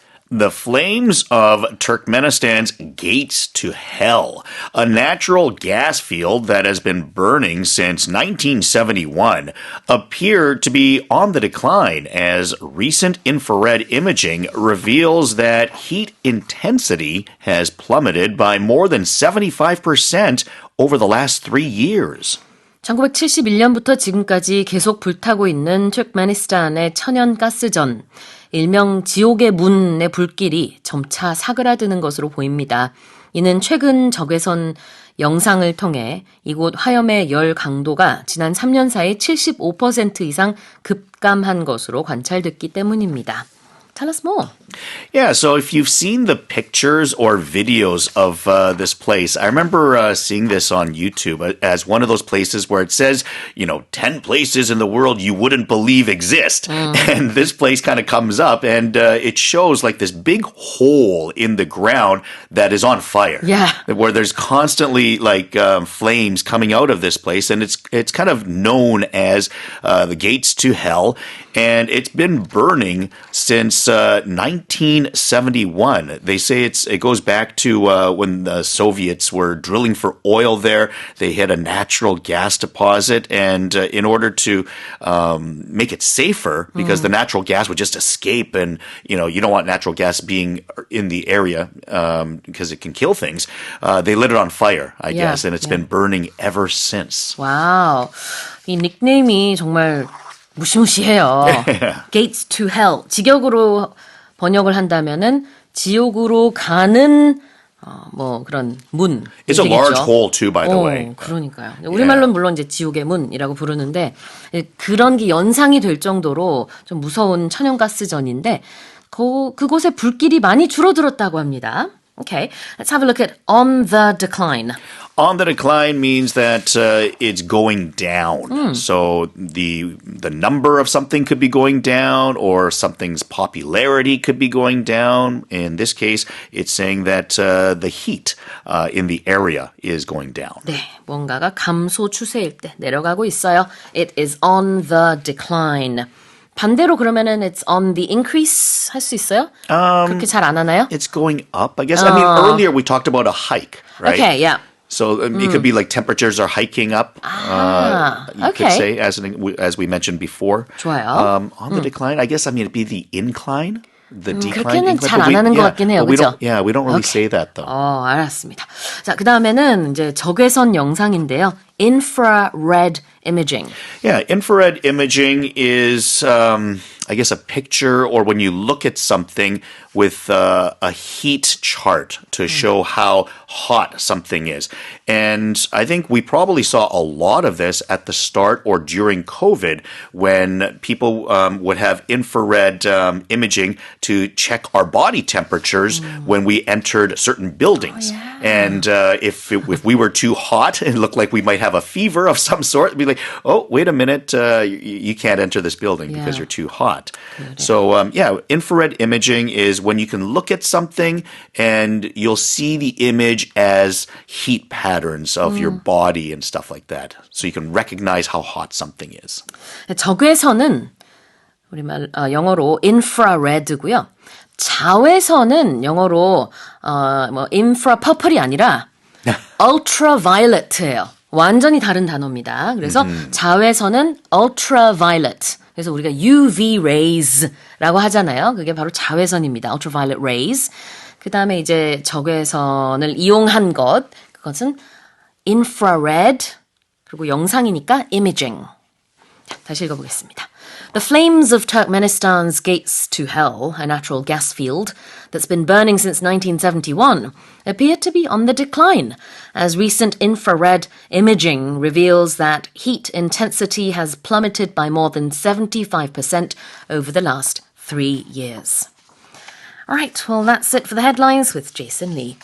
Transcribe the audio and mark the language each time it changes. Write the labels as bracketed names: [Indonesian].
[English] The flames of Turkmenistan's gates to hell, a natural gas field that has been burning since 1971, appear to be on the decline as recent infrared imaging reveals that heat intensity has plummeted by more than 75% over the last 3 years. [Korean] 1971년부터 지금까지 계속 불타고 있는 투르크메니스탄의 천연가스전, 일명 지옥의 문의 불길이 점차 사그라드는 것으로 보입니다. 이는 최근 적외선 영상을 통해 이곳 화염의 열 강도가 지난 3년 사이 75% 이상 급감한 것으로 관찰됐기 때문입니다. [English] Tell us more. Yeah, so if you've seen the pictures or videos of this place, I remember seeing this on YouTube as one of those places where it says, 10 places in the world you wouldn't believe exist. And this place kind of comes up and it shows like this big hole in the ground that is on fire. Yeah. Where there's constantly like flames coming out of this place. And it's kind of known as the gates to hell. And it's been burning since 1971. They say it goes back to when the Soviets were drilling for oil there. They hit a natural gas deposit, and in order to make it safer, because the natural gas would just escape, and you don't want natural gas being in the area because it can kill things. They lit it on fire, I guess, and it's been burning ever since. [Korean] 와우, 이 닉네임이 정말 무시무시해요. Gates to hell. 직역으로 번역을 한다면은 지옥으로 가는 뭐 그런 문. [English] It's a large hole too, by the way. [Korean] 그러니까요. 우리말로는 물론 이제 지옥의 문이라고 부르는데 그런 게 연상이 될 정도로 좀 무서운 천연가스전인데 그곳에 불길이 많이 줄어들었다고 합니다. [English] Okay, let's have a look at on the decline. On the decline means that it's going down. So the number of something could be going down or something's popularity could be going down. In this case, it's saying that the heat in the area is going down. [Korean] 네, 뭔가가 감소 추세일 때 내려가고 있어요. [English] It is on the decline. [Korean] 반대로 그러면은 [English] it's on the increase [Korean] 할 수 있어요? 그렇게 잘 안 하나요? [English] It's going up, I guess. I mean, earlier we talked about a hike, right? Okay, yeah. So it could be like temperatures are hiking up. You could say, as we mentioned before. [Korean] 좋아요. [English] On the decline, I guess, I mean, it'd be the incline. The decline. [Korean] 그렇게는 잘 안 하는 것 같긴 해요. 그렇죠? [English] We don't really say that, though. [Korean] 알았습니다. 자, 그다음에는 이제 적외선 영상인데요. [English] infrared imaging. Yeah, infrared imaging is, I guess, a picture or when you look at something with a heat chart to show how hot something is. And I think we probably saw a lot of this at the start or during COVID when people would have infrared imaging to check our body temperatures when we entered certain buildings. Oh, yeah. And if we were too hot, it looked like we might have a fever of some sort. It'd be like, oh, wait a minute, you can't enter this building because you're too hot. So, infrared imaging is when you can look at something and you'll see the image as heat patterns of your body and stuff like that. So you can recognize how hot something is. [Korean] 적외선은 우리말 영어로 infrared고요. 자외선은 영어로 infra purple이 아니라 ultraviolet예요. 완전히 다른 단어입니다. 그래서 자외선은 ultraviolet. 그래서 우리가 UV rays라고 하잖아요. 그게 바로 자외선입니다. [English] ultraviolet rays. [Korean] 그 다음에 이제 적외선을 이용한 그것은 infrared, 그리고 영상이니까 imaging. 자, 다시 읽어보겠습니다. [English] The flames of Turkmenistan's gates to hell, a natural gas field that's been burning since 1971, appear to be on the decline, as recent infrared imaging reveals that heat intensity has plummeted by more than 75% over the last 3 years. All right, well, that's it for the headlines with Jason Lee.